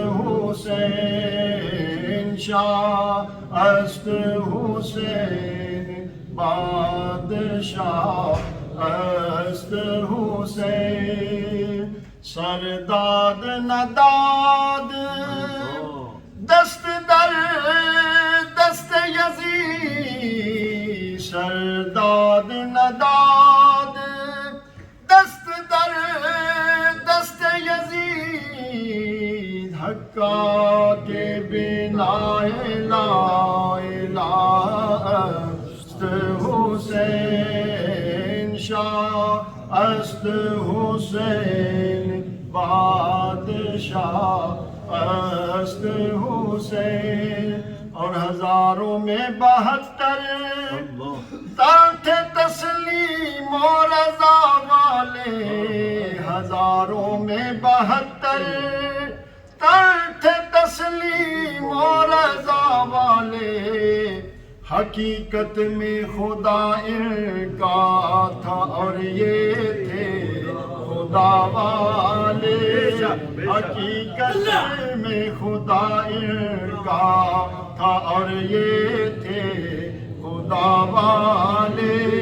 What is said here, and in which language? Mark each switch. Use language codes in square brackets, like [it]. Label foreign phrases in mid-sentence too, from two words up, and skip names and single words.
[fa] حسین، شاہ است حسین بادشاہ است حسین، سرداد نداد دست در دست یزید، سرداد نداد دست در دست یزید، حقا کے بنا لا الہ است حسین، شاہ است حسین بادشاہ است حسین، [ur] اور ہزاروں میں 72 تھے تسلیم و رضا والے، ہزاروں میں 72 تھے تسلیم و رضا والے، حقیقت میں خدا ان کا تھا اور یہ تھے خدا والے، حقیقت میں خدا ان کا تھا اور یہ تھے خدا والے،